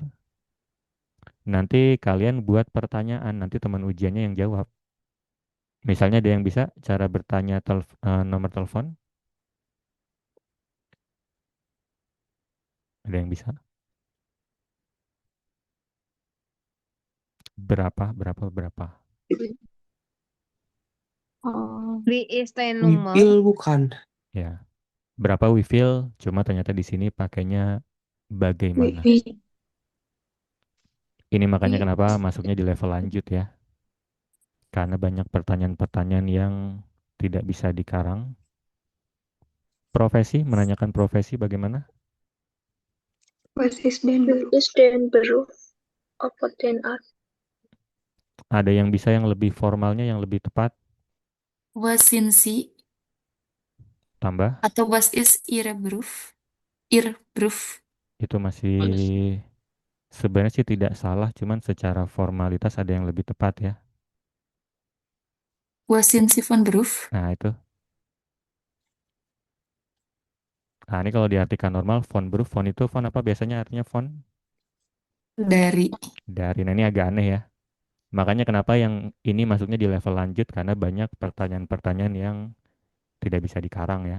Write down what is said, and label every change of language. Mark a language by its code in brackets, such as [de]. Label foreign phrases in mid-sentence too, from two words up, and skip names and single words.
[id] Nanti kalian buat pertanyaan, nanti teman ujiannya yang jawab. Misalnya ada yang bisa cara bertanya nomor telepon? Ada yang bisa? Berapa? [de] Wie ist dein Nummer? [id] Wipil bukan. Ya. Berapa wifil? Cuma ternyata di sini pakainya bagaimana. Ini makanya kenapa masuknya di level lanjut ya. Karena banyak pertanyaan-pertanyaan yang tidak bisa dikarang. Profesi, menanyakan profesi bagaimana? [de] Was ist den Beruf? Apa den Art? [id] Ada yang bisa yang lebih formalnya, yang lebih tepat? [de] Was sind Sie? [id] Tambah? [de] Atau was ist Ihre Beruf? Ihr Beruf. [id] Itu masih sebenarnya sih tidak salah, cuman secara formalitas ada yang lebih tepat ya. [de] Was sind Sie von Beruf? [id] Nah itu. Nah ini kalau diartikan normal, [de] font beruf, [id] font itu font apa biasanya artinya font? Dari. Dari, nah ini agak aneh ya. Makanya kenapa yang ini masuknya di level lanjut, karena banyak pertanyaan-pertanyaan yang tidak bisa dikarang ya.